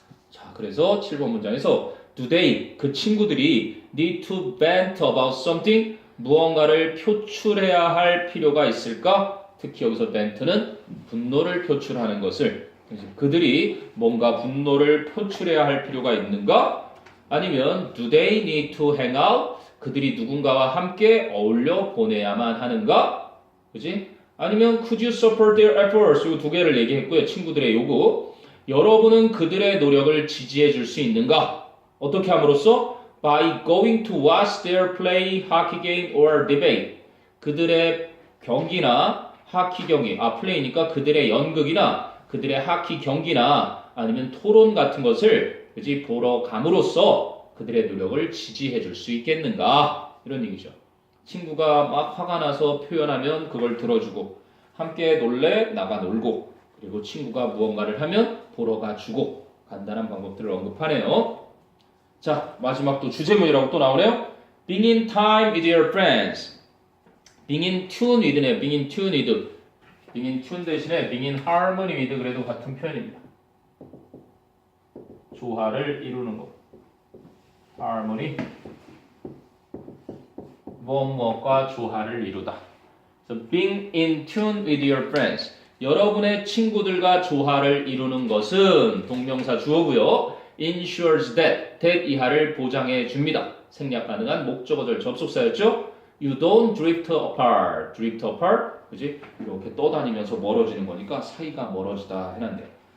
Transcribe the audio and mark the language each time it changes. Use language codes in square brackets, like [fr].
[ko] 자, 그래서 7번 문장에서 [en] do they, [ko] 그 친구들이 [en] need to vent about something, [ko] 무언가를 표출해야 할 필요가 있을까? 특히 여기서 vent는 분노를 표출하는 것을 그들이 뭔가 분노를 표출해야 할 필요가 있는가? 아니면 [en] do they need to hang out? [ko] 그들이 누군가와 함께 어울려 보내야만 하는가? 그지? 아니면 [en] could you support their efforts? [ko] 이 두 개를 얘기했고요. 친구들의 요구. 여러분은 그들의 노력을 지지해 줄 수 있는가? 어떻게 함으로써? [en] By going to watch their play, hockey game or debate. [ko] 그들의 경기나 하키 경기, 플레이니까 그들의 연극이나 그들의 하키 경기나 아니면 토론 같은 것을 그지 보러 감으로써 그들의 노력을 지지해 줄 수 있겠는가? 이런 얘기죠. 친구가 막 화가 나서 표현하면 그걸 들어주고 함께 놀래 나가 놀고 그리고 친구가 무언가를 하면 보러 가주고 간단한 방법들을 언급하네요. 자, 마지막 또 주제문이라고 또 나오네요. [en] Being in time with your friends. Being in tune with네요. Being in tune with. Being in tune [ko] 대신에 [en] being in harmony with [ko] 그래도 같은 표현입니다. 조화를 이루는 것. harmony. 무엇과 조화를 이루다. [en] So being in tune with your friends. [ko] 여러분의 친구들과 조화를 이루는 것은 동명사 주어고요. [en] ensures that [ko] 이하를 보장해 줍니다. 생략 가능한 목적어절 접속사였죠. [en] You don't drift apart. drift apart. [ko] 그지? 이렇게 떠다니면서 멀어지는 거니까 사이가 멀어지다 해놨네요.